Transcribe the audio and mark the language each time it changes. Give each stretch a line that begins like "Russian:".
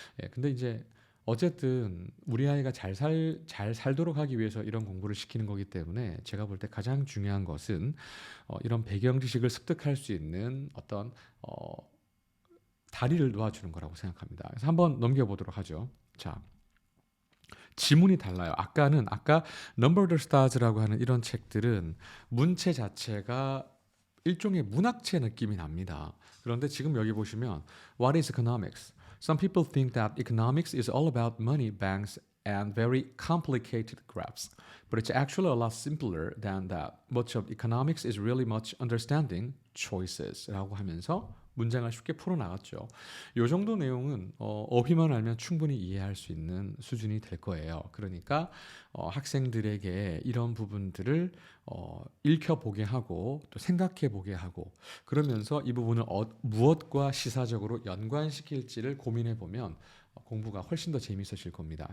Korean: 예, 근데 이제 어쨌든 우리 아이가 잘 살도록 하기 위해서 이런 공부를 시키는 거기 때문에 제가 볼 때 가장 중요한 것은 이런 배경 지식을 습득할 수 있는 어떤 다리를 놓아주는 거라고 생각합니다. 그래서 한번 넘겨보도록 하죠. 자, 지문이 달라요. 아까 Number the Stars라고 하는 이런 책들은 문체 자체가 일종의 문학체 느낌이 납니다. 그런데 지금 여기 보시면
English: What is economics? Some people think that economics is all about money, banks, and very complicated graphs. But it's actually a lot simpler than that. Much of economics is really much understanding choices
Korean: 라고 하면서 문장을 쉽게 풀어나갔죠. 이 정도 내용은 어휘만 알면 충분히 이해할 수 있는 수준이 될 거예요. 그러니까 학생들에게 이런 부분들을 읽혀보게 하고 또 생각해보게 하고 그러면서 이 부분을 무엇과 시사적으로 연관시킬지를 고민해보면 공부가 훨씬 더 재미있어질 겁니다.